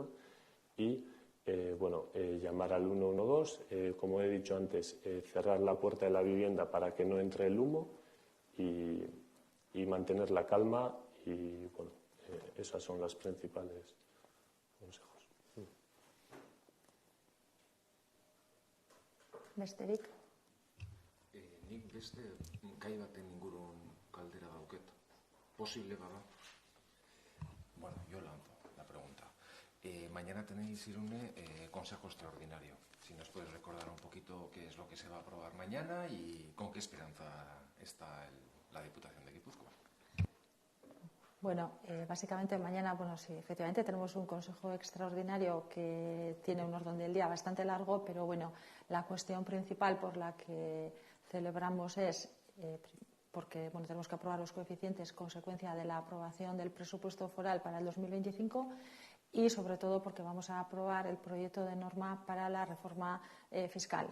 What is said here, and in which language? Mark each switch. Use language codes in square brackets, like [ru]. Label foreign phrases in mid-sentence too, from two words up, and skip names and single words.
[es] Y llamar al 112, como he dicho antes, cerrar la puerta de la vivienda para que no entre el humo y mantener la calma y esas son las principales consejos. [eu] Besterik? Nik beste gai baten ingurun galdera dauket. Posible bada. [es] Bueno, yo lanzo la pregunta. Mañana tenéis, Irune, consejo extraordinario. Si nos puedes recordar un poquito qué es lo que se va a aprobar mañana y con qué esperanza está la Diputación de Guipúzcoa. Bueno, básicamente mañana, sí, efectivamente tenemos un consejo extraordinario que tiene un orden del día bastante largo, pero bueno, la cuestión principal por la que celebramos es porque tenemos que aprobar los coeficientes consecuencia de la aprobación del presupuesto foral para el 2025 y sobre todo porque vamos a aprobar el proyecto de norma para la reforma fiscal.